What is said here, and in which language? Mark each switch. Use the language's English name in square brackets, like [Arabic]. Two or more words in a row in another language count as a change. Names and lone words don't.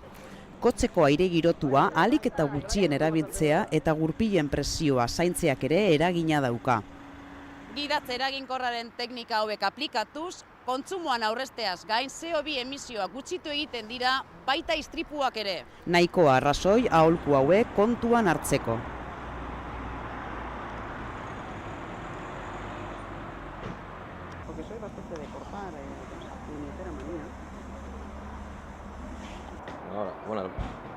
[Basque] Kotxeko aire girotua ahalik eta gutxien erabiltzea eta gurpilen presioa zaintzeak ere eragina dauka. Gidatze eraginkorraren teknika hauek aplikatuz, kontsumoan aurrezteaz gain CO2 emisioak gutxitu egiten dira, baita istripuak ere. Nahikoa arrazoi aholku hauek kontuan hartzeko. [Spanish] Porque soy bastante de cortar, puñetera manía. Ahora, bueno.